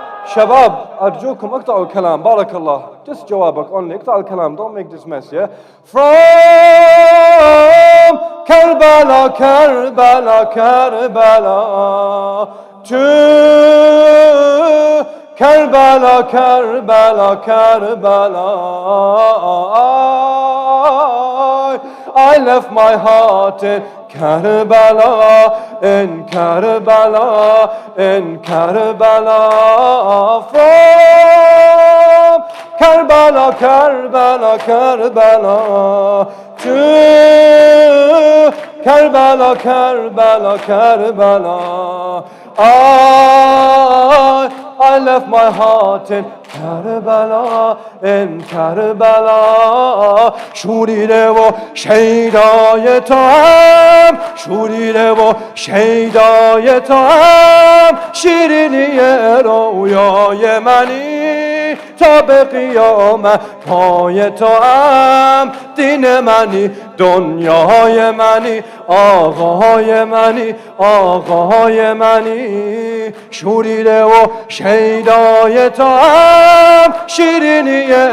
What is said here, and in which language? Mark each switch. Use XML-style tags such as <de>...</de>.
<ar>شباب أرجوكم اقطعوا الكلام. بارك الله.</ar> <en>Just</en> <ar>جوابك</ar> <en>only.</en> <ar>اقطع الكلام.</ar> <en>Don't make this mess, yeah? From Karbala, Karbala, Karbala to Karbala, Karbala, Karbala. I left my heart in Karbala, in Karbala, in Karbala. From Karbala, Karbala, Karbala to Karbala, Karbala, Karbala. I left my heart in Karbala, in Karbala.</en> <fa>شوریده و شیدای تو هم، شوریده و شیدای تو هم، شیرینی رویای منی، تا به قیامت پای تو هم دین منی دنیای منی آقای منی آقای منی شوریده و شیدای تو هم شیرینی</fa>